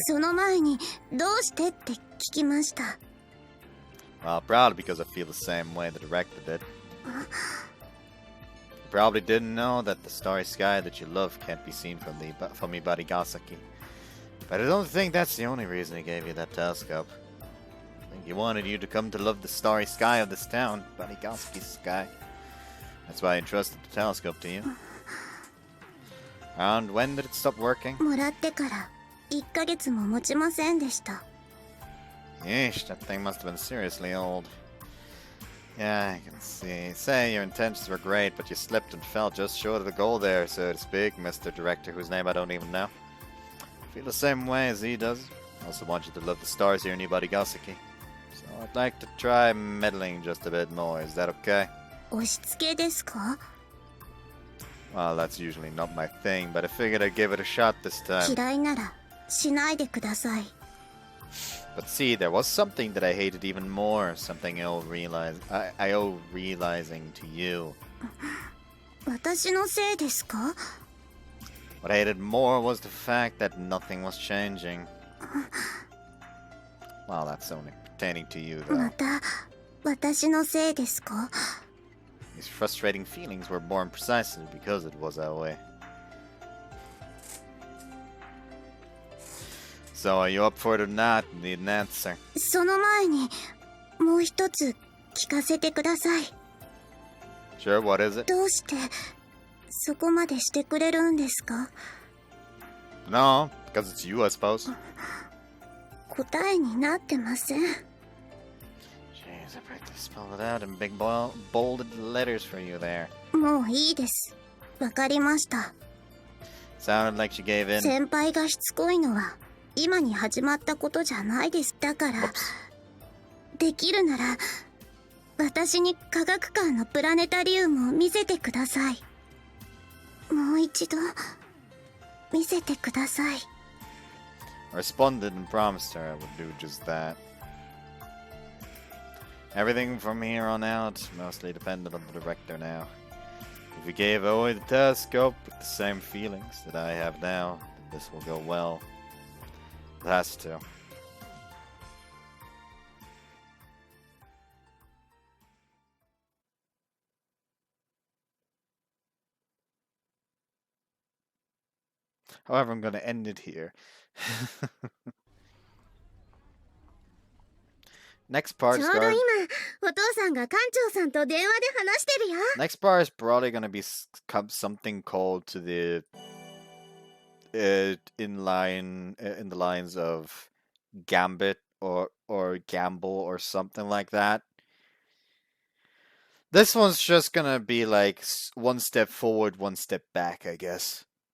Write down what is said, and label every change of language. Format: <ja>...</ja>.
<ja>その前にどうしてって聞きました。</ja> <en>Well, probably because I feel the same way the director did. You probably didn't know that the starry sky that you love can't be seen from Ibarigasaki. But I don't think that's the only reason he gave you that telescope. I think he wanted you to come to love the starry sky of this town, Ibarigasaki's sky. That's why I entrusted the telescope to you. And when did it stop working?</en> <ja>もらってから1ヶ月も持ちませんでした。</ja> <en>Yeesh, that thing must have been seriously old. Yeah, I can see. Say your intentions were great, but you slipped and fell just short of the goal there, so to speak, Mr. Director, whose name I don't even know. I feel the same way as he does. I also want you to love the stars here in Ibarigasaki. So I'd like to try meddling just a bit more. Is that okay?</en> <ja>押し付けですか？</ja> <en>Well, that's usually not my thing, but I figured I'd give it a shot this time.</en> <ja>嫌いならしないでください。</ja> <en>But see, there was something that I hated even more, something I owe realizing to you.</en> <ja>私のせいですか？</ja> <en>What I hated more was the fact that nothing was changing. Well, that's only pertaining to you, though.</en> <ja>また私のせいですか？</ja> <en>These frustrating feelings were born precisely because it was that way. So, are you up for it or not? Need an answer.</en> <ja>その前にもう一つ聞かせてください。</ja> <en>Sure, what is it?</en> <ja>どうしてそこまでしてくれるんですか？</ja> <en>No, because it's you, I suppose.</en> <ja>答えになってません。</ja> <en>Jeez, I practically spelled it out in big bolded letters for you there.</en> <ja>もういいです。わかりました。</ja> <en>Sounded like she gave in.</en> <ja>先輩がしつこいのは今に始まったことじゃないです。だからできるなら私に科学館のプラネタリウムを見せてください。もう一度見せてください。</ja> <en>I responded and promised her I would do just that. Everything from here on out mostly dependent on the director now. If he gave away the telescope with the same feelings that I have now, this will go well. It has to. However, I'm going to end it here. Next part</en> <ja>ち</ja> <en>is</en> <ja>ょうど今</ja> <en>going.</en> <ja>お父さんが館長さんと電話で話してるよ。</ja> <en>Next part is probably going to be something called to the in the lines of Gambit or Gamble or something like that. This one's just gonna be like one step forward, one step back, I guess.</en>